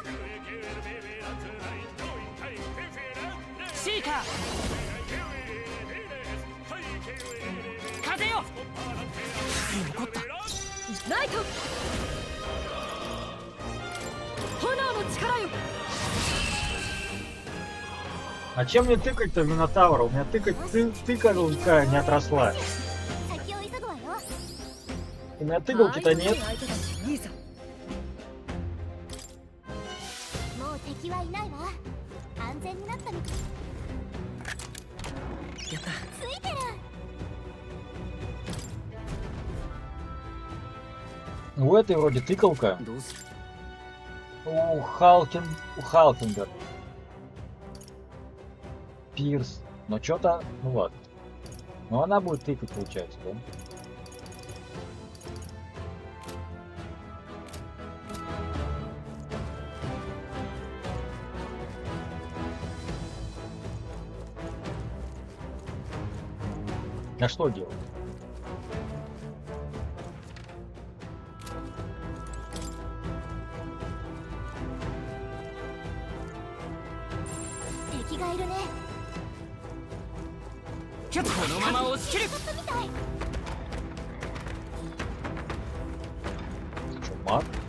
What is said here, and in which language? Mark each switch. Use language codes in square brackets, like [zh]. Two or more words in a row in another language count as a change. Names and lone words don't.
[ja] シーカー。風よ。残った。ライト。炎の力よ。 [ru] А чем мне тыкать-то в Минотавра? У меня тыкалка не отросла. У меня тыгалки-то нет. [ja] もう敵はいないわ。安全になったみたい。やった。ついてる。 [ru] У этой вроде тыкалка. У Халкингер. Пирс. Но что-то, ну ладно. Но она будет тыкать, получается, да? А что делать? [ja] このまま押し切る。 [ru] Маг?